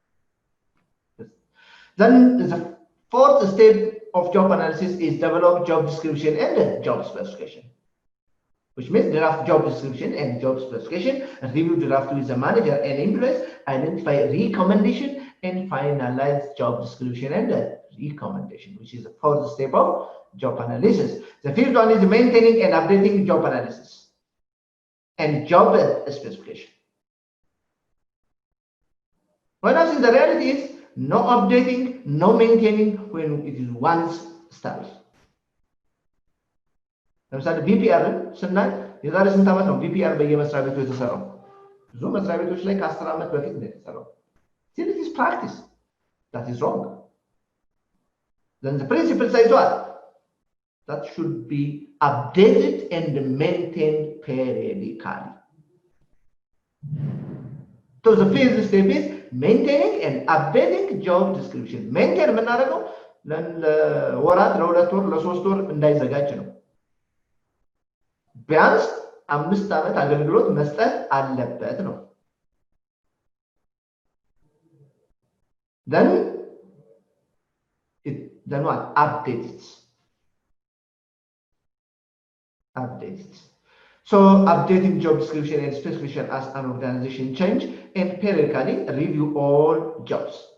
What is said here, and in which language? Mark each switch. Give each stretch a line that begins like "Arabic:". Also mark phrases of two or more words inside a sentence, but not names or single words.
English: Then the fourth step of job analysis is develop job description and job specification, which means draft job description and job specification, review draft with the manager and employees, identify recommendation, and finalize job description and recommendation, which is the fourth step of job analysis. The fifth one is maintaining and updating job analysis and job specification. Whereas in the reality is no updating, no maintaining when it is once established.
Amharic: ለምሳሌ ቪፒአር ስናይ የዛሬ ስንት ዓመት ነው ቪፒአር በየመስሪያ ቤቱ የተሰራው? ብዙ መስሪያ ቤቶች ላይ ከ10 ዓመት በፊት ነው የተሰራው።
English: Still it is practice. That is wrong. Then the principle says what? That should be updated and maintained periodically. So the first step is maintaining and updating job description.
Amharic: Maintain የምናደርገው ለወራት ለሁለት ወር ለሶስት ወር እንዳይዘጋጅ ነው። ቢያንስ 5 ዓመት አገልግሎት መስጠት አለበት ነው።
English: then what? Update it. So updating job description and specification as an organization change, and periodically review all jobs.